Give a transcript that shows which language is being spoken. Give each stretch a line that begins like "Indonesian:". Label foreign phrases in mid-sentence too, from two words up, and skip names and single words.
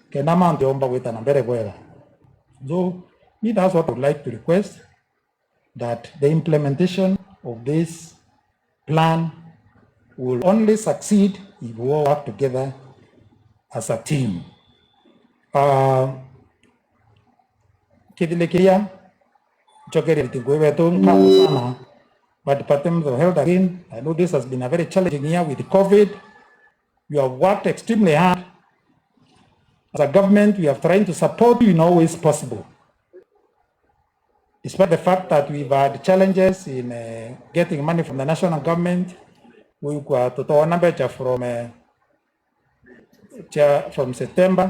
English: So that's what I would like to request, that the implementation of this plan will only succeed if we all work together as a team. chokeri tingwebetung kamu sana. But Department of Health again, I know this has been a very challenging year with COVID. You have worked extremely hard. As a government, we have tried to support you in all ways possible. Despite the fact that we've had challenges in getting money from the national government, we've got a number from September.